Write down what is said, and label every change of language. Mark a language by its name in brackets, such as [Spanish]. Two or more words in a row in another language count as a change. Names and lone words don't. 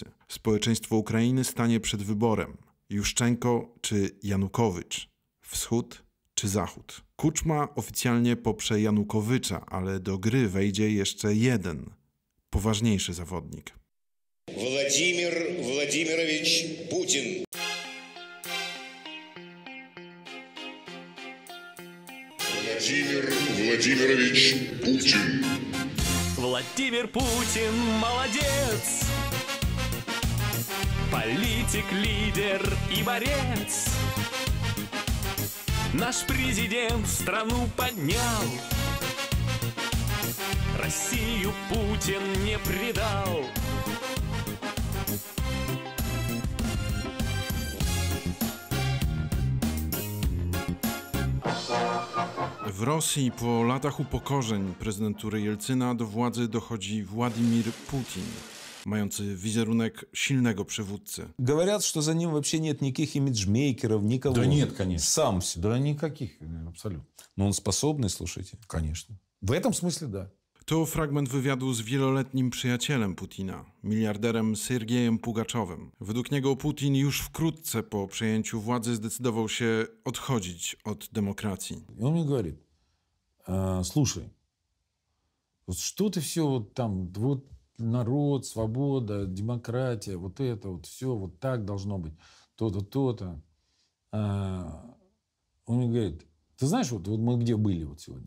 [Polish] Społeczeństwo Ukrainy stanie przed wyborem. Juszczenko czy Janukowycz? Wschód czy Zachód? Kuczma oficjalnie poprze Janukowycza, ale do gry wejdzie jeszcze jeden, poważniejszy zawodnik. Władimir Władimirowicz Putin. [Russian] Владимир Владимирович Путин. Владимир Путин молодец, политик, лидер и борец. Наш президент страну поднял, Россию Путин не предал. [Polish] W Rosji po latach upokorzeń prezydentury Jelcyna do władzy dochodzi Władimir Putin, mający wizerunek silnego przywódcy. [Russian] Говорят, что за ним вообще нет никаких имиджмейкеров, никого. Да нет, конечно. Сам все. Да никаких, абсолютно. Но он способный, слушайте, конечно. В этом смысле да. [Polish] To fragment wywiadu z wieloletnim przyjacielem Putina, miliarderem Sergiejem Pugaczowem. Według niego Putin już wkrótce po przejęciu władzy zdecydował się odchodzić od demokracji. [Russian] И он мне говорит, слушай, вот что ты все вот там, вот народ, свобода, демократия, вот это вот все, вот так должно быть, то-то, то-то. Он мне говорит, ты знаешь, вот мы где были вот сегодня?